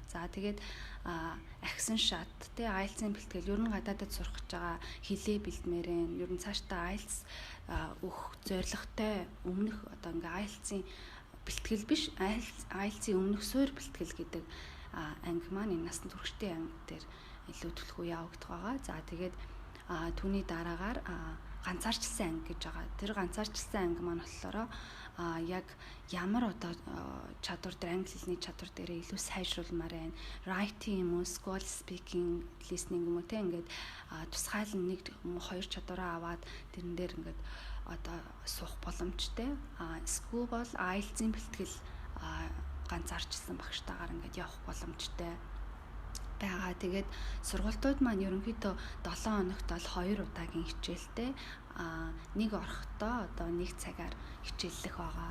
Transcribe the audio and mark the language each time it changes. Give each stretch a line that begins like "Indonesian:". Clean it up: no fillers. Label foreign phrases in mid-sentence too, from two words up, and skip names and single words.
Mongolian: За тэгээд ахисан шат IELTS-ийн бэлтгэл ер нь гадаадд сурах гэж байгаа хилээ бэлдмээрэн ер нь цаашдаа IELTS өгөх зорилготой өмнөх одоо ингээ IELTS-ийн бэлтгэл биш IELTS-ийн өмнөх суур бэлтгэл гэдэг анги маань энэ насан туршидтын анги дээр илүү төлхөө явагдах байгаа. За тэгээд түүний дараагаар ганцаарчилсан анги гэж байгаа. Тэр ганцаарчилсан анги маань болохоор яг ямар одоо чадвар дээр англи хэлний чадвар дээр илүү сайжруулмаар байна. Writing юм уу,
English: school speaking, listening
Mongolian: юм уу ингээд тусгайл нэг хоёр чадвараа аваад тэрэн дээр ингээд одоо суух боломжтой. School бол IELTS-ийн бэлтгэл ганцаарчилсан багштайгаар ингээд явах боломжтой байгаа. Тэгээд сургалтууд маань ерөнхийдөө 7 хоногт бол 2 удаагийн хичээлтэй нэг орохтой одоо 1 цагаар хичээллэх байгаа.